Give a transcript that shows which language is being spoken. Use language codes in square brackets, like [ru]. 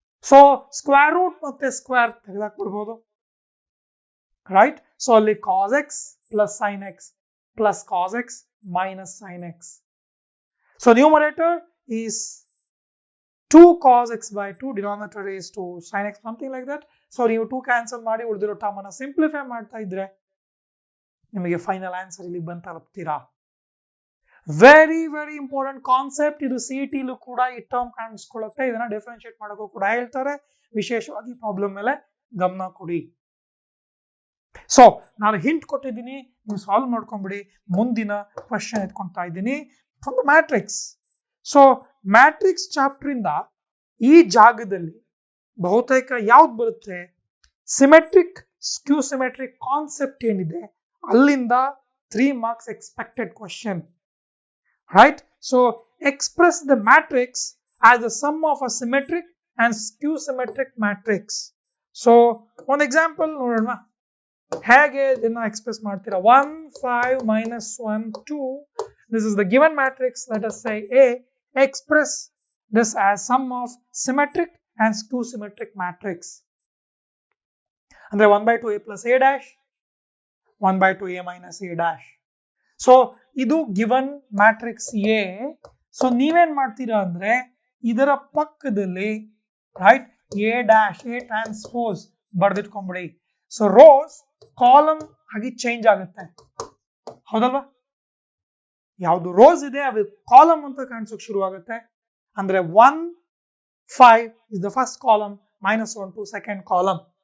[kn] So square root ಮತ್ತೆ square ತೆಗೆದಾಕ್ಬಿಡ್ಬೋದು, right? [en] So ಅಲ್ಲಿ cos x plus sin x plus cos x minus sin x. So numerator is 2 cos x by 2, denominator is 2 sin x, something like that. [kn] So ನೀವು 2 cancel ಮಾಡಿ ಉಳಿದಿರೋ term ಅನ್ನ simplify ಮಾಡ್ತಾ ಇದ್ರೆ ನಿಮಗೆ final answer ಇಲ್ಲಿ ಬಂದು ತಲುಪ್ತೀರಾ. ವೆರಿ ವೆರಿ ಇಂಪಾರ್ಟೆಂಟ್ ಕಾನ್ಸೆಪ್ಟ್ ಇದು. CET ಲೂ ಕೂಡ ಈ ಟರ್ಮ್ ಕಾಣಿಸ್ಕೊಳ್ಳುತ್ತೆ. ಇದನ್ನ ಡಿಫರೆನ್ಶಿಯೇಟ್ ಮಾಡೋಕ್ಕೂ ಕೂಡ ಹೇಳ್ತಾರೆ. ವಿಶೇಷವಾಗಿ ಪ್ರಾಬ್ಲಮ್ ಮೇಲೆ ಗಮನ ಕೊಡಿ. ಸೊ ನಾನು ಹಿಂಟ್ ಕೊಟ್ಟಿದ್ದೀನಿ, ನೀವು ಸಾಲ್ವ್ ಮಾಡ್ಕೊಂಡ್ಬಿಡಿ. ಮುಂದಿನ ಕ್ವಶನ್ ಎತ್ಕೊಳ್ತಾ ಇದ್ದೀನಿ [en] From the matrix. [kn] So matrix chapter ಇಂದ ಈ ಜಾಗದಲ್ಲಿ ಬಹುತೇಕ ಯಾವ್ದು ಬರುತ್ತೆ? [en] symmetric skew symmetric concept [kn] ಏನಿದೆ ಅಲ್ಲಿಂದ [en] 3 marks expected question, right? So express the matrix as the sum of a symmetric and skew symmetric matrix. So one example [kn] ನೋಡೋಣ ಹೇಗೆ ಇದನ್ನ ಎಕ್ಸ್ಪ್ರೆಸ್ ಮಾಡ್ತೀರಾ. [en] 1 5 minus 1 2, this is the given matrix. Let us say A. Express this as sum of symmetric and skew symmetric matrix. ಅಂದ್ರೆ 1 by 2 a plus a dash 1 by 2 a minus a dash. [kn] So ಇದು given matrix A. So ನೀವೇನ್ ಮಾಡ್ತೀರಾ ಅಂದ್ರೆ ಇದರ ಪಕ್ಕದಲ್ಲಿ right A dash A transpose ಬರ್ದಿಟ್ಕೊಂಡ್ಬಿಡಿ. So rose column ಆಗಿ change ಆಗುತ್ತೆ, ಹೌದಲ್ವಾ? ಯಾವ್ದು ರೋಸ್ ಇದೆ ಅದು ಕಾಲಮ್ ಅಂತ ಕಾಣಿಸೋಕೆ ಶುರು ಆಗುತ್ತೆ. ಅಂದ್ರೆ [en] 1 5 is the first column, -1 2 second column.